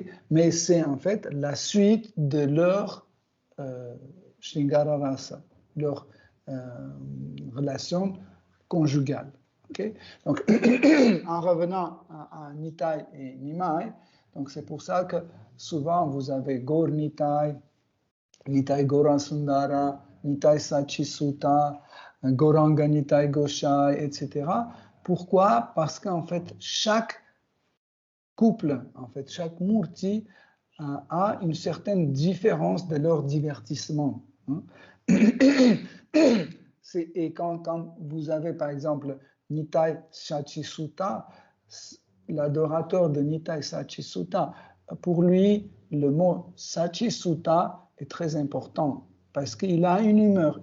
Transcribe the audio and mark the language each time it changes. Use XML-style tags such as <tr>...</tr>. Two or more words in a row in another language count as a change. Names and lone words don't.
<fr>Mais c'est en fait la suite de leur</fr> <sa>Shringara Rasa,</sa> <fr>leur relation conjugale. Okay? Donc, en revenant à Nitai et Nimai, donc c'est pour ça que souvent vous avez Gaur Nitai, Nitai Gaura Sundara, Nitai Sachi Sutta, Gauranga Nitai Goshai, etc. Pourquoi? Parce qu'en fait, chaque couple, en fait, chaque murti a une certaine différence de leur divertissement. Hein. Et quand vous avez, par exemple, Nitai Sachi Sutta, l'adorateur de Nitai Sachi Sutta, pour lui, le mot Sachi Sutta est très important parce qu'il a une humeur.</fr>